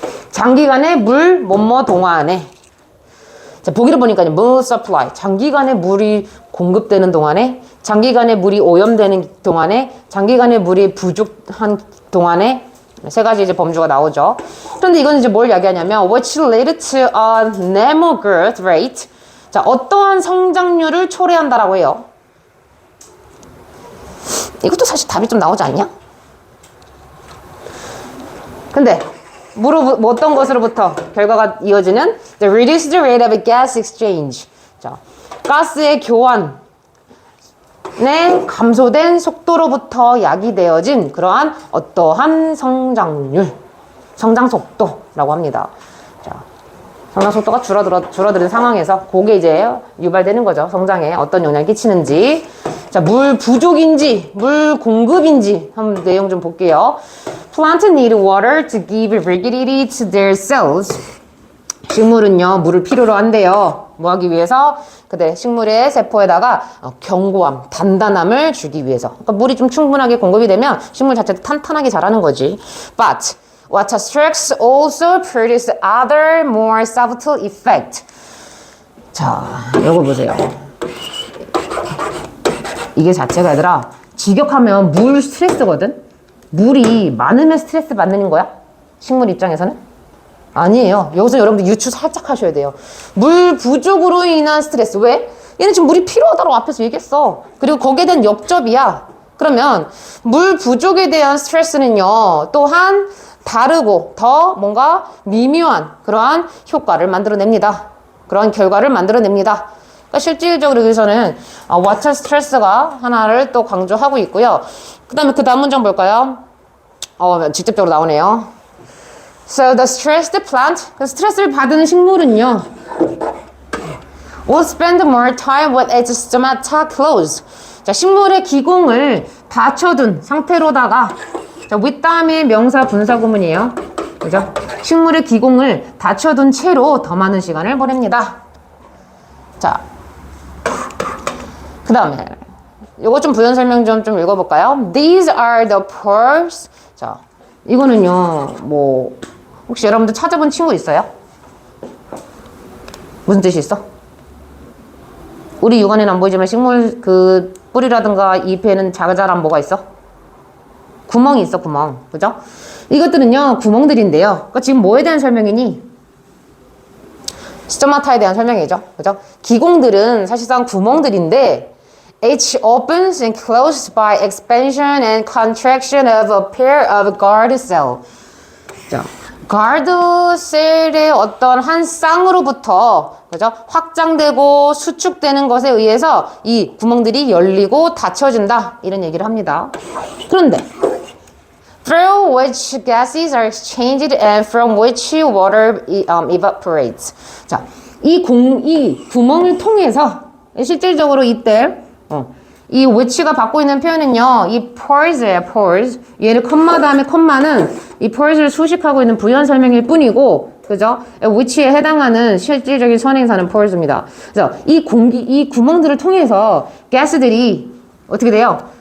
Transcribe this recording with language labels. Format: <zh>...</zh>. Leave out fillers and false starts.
<ko>장기간의 물, 뭐뭐 동안에. 자, 보기를 보니까요,</ko> <en>moon supply.</en> <ko>장기간의 물이 공급되는 동안에, 장기간의 물이 오염되는 동안에, 장기간의 물이 부족한 동안에, 3가지 이제 범주가 나오죠. 그런데 이건 이제 뭘 이야기하냐면,</ko> <en>which related to a normal growth rate.</en> <ko>자, 어떠한 성장률을 초래한다라고 해요. 이것도 사실 답이 좀 나오지 않냐? 근데 어떤 것으로부터 결과가 이어지는</ko> <en>the reduced rate of gas exchange.</en> <ko>자, 가스의 교환의 감소된 속도로부터 야기되어진 그러한 어떠한 성장 속도라고 합니다. 자, 성장 속도가 줄어드는 상황에서 그게 이제 유발되는 거죠. 성장에 어떤 영향을 끼치는지. 자, 물 부족인지, 물 공급인지 한번 내용 좀 볼게요.</ko> <en>Plants need water to give rigidity to their cells.</en> <ko>식물은요, 물을 필요로 한대요. 뭐 하기 위해서? 그대 식물의 세포에다가 견고함, 단단함을 주기 위해서. 그러니까 물이 좀 충분하게 공급이 되면 식물 자체도 탄탄하게 자라는 거지.</ko> <en>But water stress also produce other more subtle effect.</en> <ko>자, 요거 보세요. 이게 자체가 얘들아, 직역하면 물 스트레스거든? 물이 많으면 스트레스 받는 거야? 식물 입장에서는? 아니에요. 여기서 여러분들 유추 살짝 하셔야 돼요. 물 부족으로 인한 스트레스. 왜? 얘는 지금 물이 필요하다고 앞에서 얘기했어. 그리고 거기에 대한 역접이야. 그러면 물 부족에 대한 스트레스는요, 또한 다르고 더 뭔가 미묘한 그러한 효과를 만들어냅니다. 그러한 결과를 만들어냅니다. 그러니까 실질적으로 여기서는 water 스트레스가 하나를 또 강조하고 있고요. 그 다음 문장 볼까요? 직접적으로 나오네요.</ko> <en>So the stressed plant,</en> <ko>그 스트레스를 받는 식물은요,</ko> <en>will spend more time with its stomata closed.</en> <ko>자, 식물의 기공을 닫혀둔 상태로다가 자, with 다음에 명사 분사 구문이에요. 그죠? 식물의 기공을 닫혀둔 채로 더 많은 시간을 보냅니다. 자, 그 다음에 요거 좀 부연 설명 좀 읽어볼까요?</ko> <en>These are the pores.</en> <ko>자, 이거는요, 뭐 혹시 여러분들 찾아본 친구 있어요? 무슨 뜻이 있어? 우리 육안에는 안 보이지만 식물 그 뿌리라든가 잎에는 자잘한 뭐가 있어? 구멍이 있어, 구멍. 그죠? 이것들은요, 구멍들인데요. 그러니까 지금 뭐에 대한 설명이니? 스토마타에 대한 설명이죠. 그죠? 기공들은 사실상 구멍들인데</ko> <en>H opens and closes by expansion and contraction of a pair of guard cell.</en> <ko>자, guard cell의 어떤 한 쌍으로부터 그죠? 확장되고 수축되는 것에 의해서 이 구멍들이 열리고 닫혀진다. 이런 얘기를 합니다.</ko> <en>그런데 through which gases are exchanged and from which water evaporates.</en> <ko>자, 이 구멍을 통해서 실질적으로 이때 이 which가 받고 있는 표현은요, 이 pores예요, pores. 얘를 컴마 다음에 컴마는 이 pores를 수식하고 있는 부연 설명일 뿐이고, 그죠? which에 해당하는 실질적인 선행사는 pores입니다. 그래서 이 구멍들을 통해서 가스들이 어떻게 돼요?</ko>